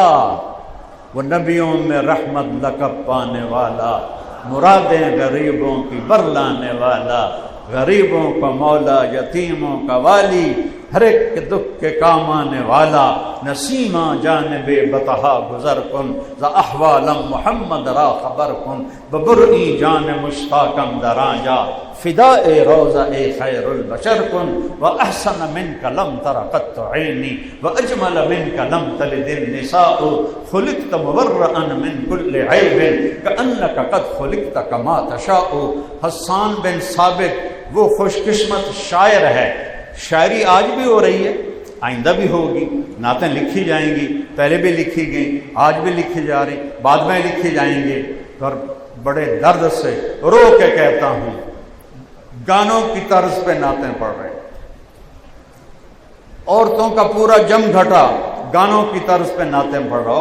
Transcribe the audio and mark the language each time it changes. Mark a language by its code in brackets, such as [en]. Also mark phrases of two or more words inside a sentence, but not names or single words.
[ur] وہ نبیوں میں رحمت لقب پانے والا، مرادیں غریبوں کی برلانے والا، غریبوں کا مولا، یتیموں کا والی، ہر ایک کے دکھ کے کام آنے والا، [fa] نسیمہ جانب بطحا گزر کن، ز احوالم محمد را خبر کن، ببرئی جان مشتاقم دراں جا، فداء روضہ خیر البشر کن، [ar] واحسن منک لم تر قط عینی، واجمل منک لم تلد النساء، خلقت مبرئا من کل عیب، کأنک قد خلقت کما تشاء۔ [ur] حسان بن ثابت وہ خوش قسمت شاعر ہے، شاعری آج بھی ہو رہی ہے، آئندہ بھی ہوگی، نعتیں لکھی جائیں گی، پہلے بھی لکھی گئی، آج بھی لکھی جا رہی، بعد میں لکھی جائیں گے۔ اور بڑے درد سے رو کے کہتا ہوں، گانوں کی طرز پہ نعتیں پڑھ رہے، عورتوں کا پورا جم گھٹا گانوں کی طرز پہ نعتیں پڑھ رہا۔